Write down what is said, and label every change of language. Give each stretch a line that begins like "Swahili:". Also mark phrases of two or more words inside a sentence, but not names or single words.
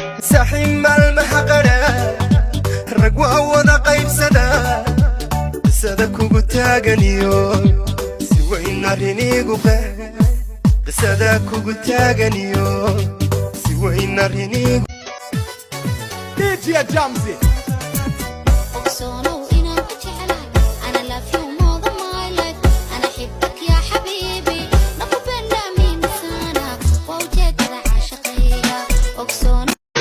Somali: Saxiin maalmaha qadha, rag waa wada qaybsada, qisada kugu taaganiyo, si weyn arrin iigu qeex. Qisada kugu taaganiyo, si weyn arrin iigu D J Jamzi. Ogsonow inaan ku jeclahay, ana
English: love you more than my life.
Arabic: أنا حبك يا حبيبي,
Swahili: nakupenda mimi sana,
Somali: waa ujeedada caashaqayga. Ogsonow.